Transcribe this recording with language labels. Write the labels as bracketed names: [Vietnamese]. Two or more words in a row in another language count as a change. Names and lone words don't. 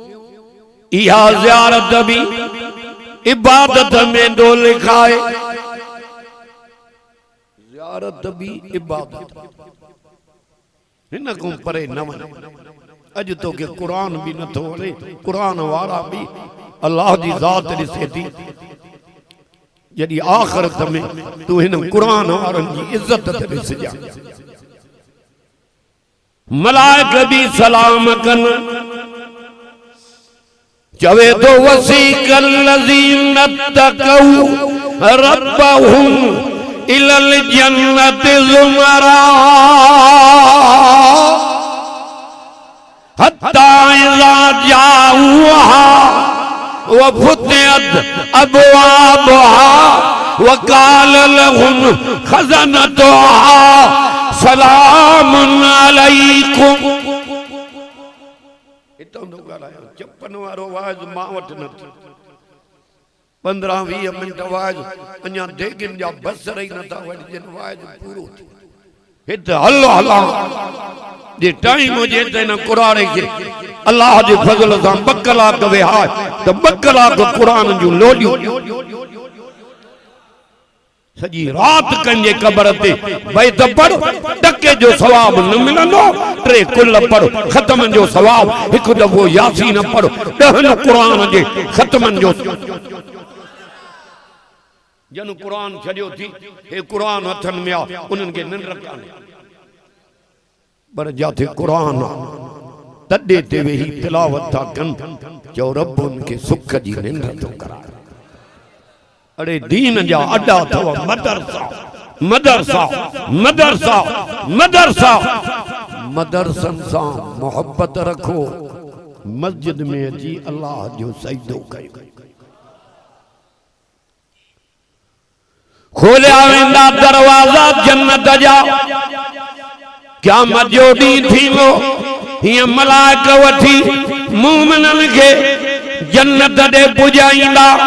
[Sindhi] इहा ज़ियारत भी इबादत में दो लिखाए तिजारत भी इबादत इन को परे न वञ अज तो के कुरान भी न थो वणे कुरान वारा भी अल्लाह जी ज़ात ॾिसे थी जॾहिं आख़िरत में तू हिन कुरान वारनि जी इज़त ते ॾिसजां मलाइक भी सलाम कन चवे तो [Arabic] وسيق الذين اتقوا ربهم إلى الجنة زمرا حتى إذا جاءوها وفتحت أبوابها وقال لهم خزنتها سلام عليكم [Sindhi] इतो न ॻाल्हायो चपन वारो वाज मां वटि न थियो 15-20 मिंट वाज अञा देगिन जा बसर ई नथा वठजन वाज पूरो थियो हिते हलो हला जे टाइम हुजे त हिन क़ुरान खे अल्लाह जे फज़ल सां 2 कलाक विहा त 2 कलाक क़ुरान जूं लोलियूं सजी रात कंजे कब्र ते भई त पढ़ टके जो सवाब न मिलंदो 3 कुल पढ़ खत्मन जो सवाब एक दफो यासीन पढ़ 10 कुरान जे खत्मन जो जन कुरान छडियो थी हे कुरान हथन में आ उनन के निंड काने पर जाते कुरान तडे ते वेही तिलावत था कन जो रब उनके सुख जी निंड तो करा अरे दीन जा अड्डा थव मदरसा मदरसा मदरसा मदरसा मदरसन सां मोहब्बत रखो मस्जिद में अची अल्लाह जो सजदो कयो खोलिया वेंदा दरवाजा जन्नत जा क़यामत जो ॾींहुं थींदो हीअं मलाइक वठी मोमिननि खे जन्नत ॾे पुॼाईंदा